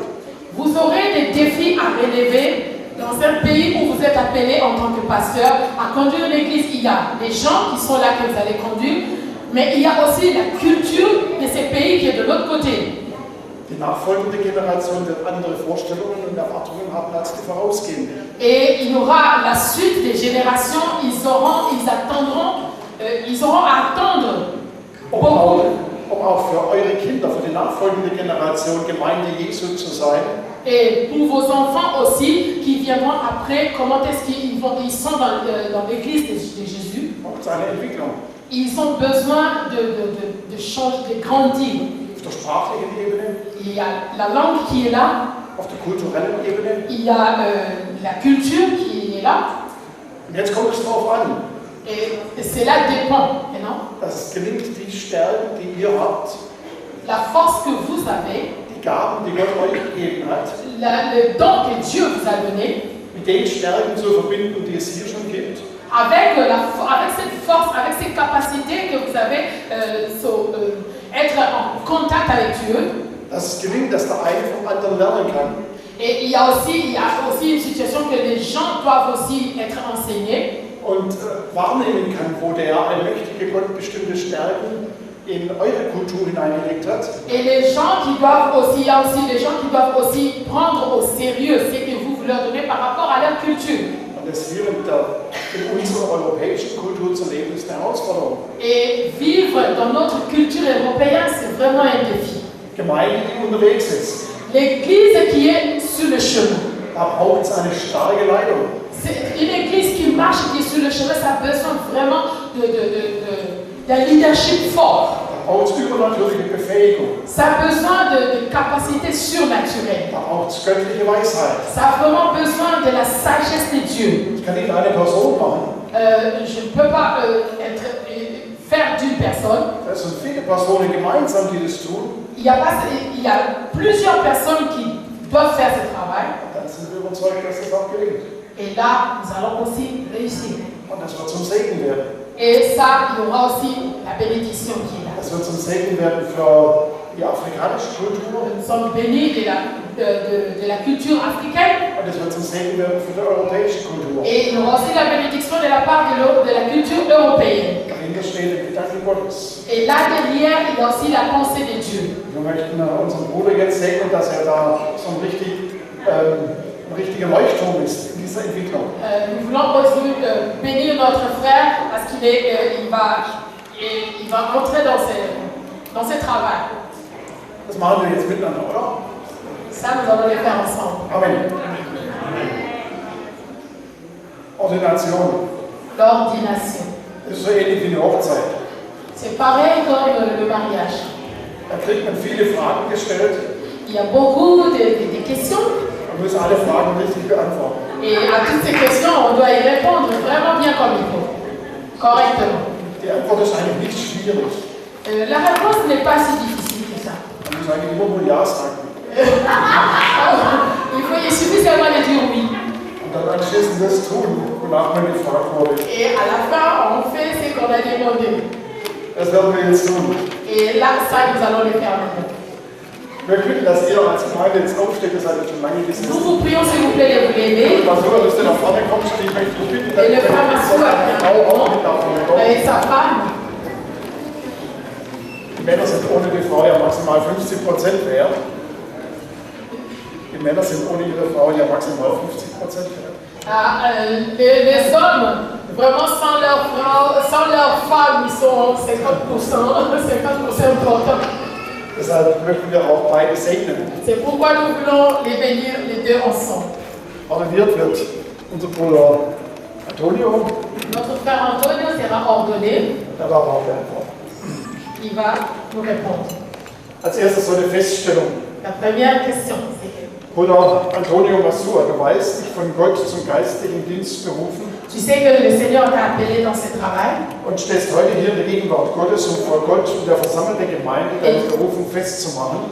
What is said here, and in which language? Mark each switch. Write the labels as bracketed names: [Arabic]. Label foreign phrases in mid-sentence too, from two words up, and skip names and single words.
[French] Vous aurez des défis à relever dans un pays où vous êtes appelé en tant que pasteur à conduire l'église. Il y a les gens qui sont là que vous allez conduire, mais il y a aussi la culture de ces pays qui est de l'autre côté. [German] Die nachfolgende Generation wird andere Vorstellungen und Erwartungen haben als die vorausgehende. [French] Et il y aura la suite des générations, ils auront à attendre beaucoup. [German] Um auch für eure Kinder, für die nachfolgende Generation Gemeinde Jesu zu sein. [French] Et pour vos enfants aussi, qui viendront après, comment est-ce qu'ils sont dans l'église de Jésus. [German] Seine Entwicklung. [French] Ils ont besoin de changer, de grandir. [German] Auf der sprachlichen Ebene. [French] Il y a la langue qui est là. [German] Auf der kulturellen Ebene. [French] Il y a la culture qui est là. [German] Und jetzt kommt es darauf an. [French] Et cela dépend, non? [German] Dass es gelingt, die Stärken, die ihr habt, [French] la force que vous avez, [German] die Gaben, die Gott euch gegeben hat, [French] le don que Dieu vous a donné, [German] mit den Stärken zu verbinden, die es hier schon gibt. [French] Avec cette force, avec ces capacités que vous avez, être en contact avec Dieu. [German] Dass es gelingt, dass der eine vom anderen lernen kann. [French] Et il y a aussi une situation que les gens doivent aussi être enseignés. [German] Und wahrnehmen kann, wo der allmächtige Gott bestimmte Stärken in eure Kultur hineingelegt hat. [French] Et les gens qui doivent aussi, il y a aussi les gens qui doivent aussi prendre au sérieux ce que vous leur donnez par rapport à leur culture. [German] Und das hier in unserer europäischen Kultur zu leben, ist eine Herausforderung. [French] Et vivre dans notre culture européenne, c'est vraiment un défi. [German] Gemeinde, die unterwegs ist. [French] L'église qui est sur le chemin. [German] Da braucht es eine starke Leitung. [French] C'est une église qui marche, qui est sur le chemin, ça a besoin vraiment d'un leadership fort. [German] Da braucht es übernatürliche Befähigung. [French] Ça a besoin de capacités surnaturelles. [German] Da braucht es göttliche Weisheit. [French] Ça a vraiment besoin de la sagesse de Dieu. [German] Ich kann nicht eine Person machen. [French] Je ne peux pas faire d'une personne. [German] Es sind viele Personen gemeinsam, die das tun. [French] Il y a plusieurs personnes qui doivent faire ce travail. [German] Dann sind wir überzeugt, dass das auch gelingt. [French] Et là, nous allons aussi réussir. [German] Und das wird zum Segen werden. [French] Et ça, il y aura aussi la bénédiction qui est là. [German] Das wird zum Segen werden für die afrikanische Kultur. [French] Nous sommes bénis de la culture africaine. [German] Und es wird zum Segen werden für die europäische Kultur. [French] Et il y aura aussi la bénédiction de la part de la culture européenne. [German] Dahinter steht der Gedanke Gottes. [French] Et là derrière, il y a aussi la pensée de Dieu. [German] Wir möchten unseren Bruder jetzt segnen, dass er da so ein richtiger Leuchtturm ist in dieser Entwicklung. [French] Nous voulons aussi bénir notre frère parce qu'il va entrer dans ce travail. [German] Das machen wir jetzt miteinander, oder? [French] Ça, nous allons le faire ensemble. [German] Amen. Ordination. [French] L'ordination. [German] Das ist so ähnlich wie eine Hochzeit. [French] C'est pareil comme le mariage. [German] Da kriegt man viele Fragen gestellt. [French] Il y a beaucoup de questions. [German] Man muss alle Fragen richtig beantworten. [French] Et à toutes ces questions, on doit y répondre vraiment bien comme il faut, correctement. [German] Die Antwort ist eigentlich nicht schwierig. [French] La réponse n'est pas si difficile que ça. [German] Man muss eigentlich immer nur Ja sagen. [French] Il suffit seulement de dire oui. [German] Und dann anschließend das tun, wonach man gefragt wurde. [French] Et à la fin, on fait ce qu'on a demandé. [German] Das werden wir jetzt tun. [French] Et là, ça, nous allons le faire maintenant. [German] Wir bitten, dass ihr als Gemeinde jetzt aufsteht, das seid ihr schon lange gesessen. [French] Nous vous prions, s'il vous plaît, de vous lever. [German] Masur, dass du nach vorne kommst, ich möchte dich bitten, dass [French] Et le frère Massour avec sa femme. [German] Die Männer sind ohne die Frau ja maximal 50% wert. Die Männer sind ohne ihre Frau ja maximal 50% wert. [French] Les hommes, vraiment sans leur femme, ils sont 50% importants. [German] Deshalb möchten wir auch beide segnen. [French] C'est pourquoi nous voulons les bénir les deux ensemble. [German] Ordiniert wird unser Bruder Antonio. [French] Notre frère Antonio sera ordonné. [German] Da war auch der Antwort. [French] Il va nous répondre. [German] Als erstes so eine Feststellung. [French] La première question, c'est [German] Bruder Antonio Masur, du weißt, dich von Gott zum geistlichen Dienst berufen [French] Tu sais que le Seigneur t'a appelé dans ce travail [German] und stehst heute hier in der Gegenwart Gottes, um vor Gott und der versammelten Gemeinde deine Berufung festzumachen.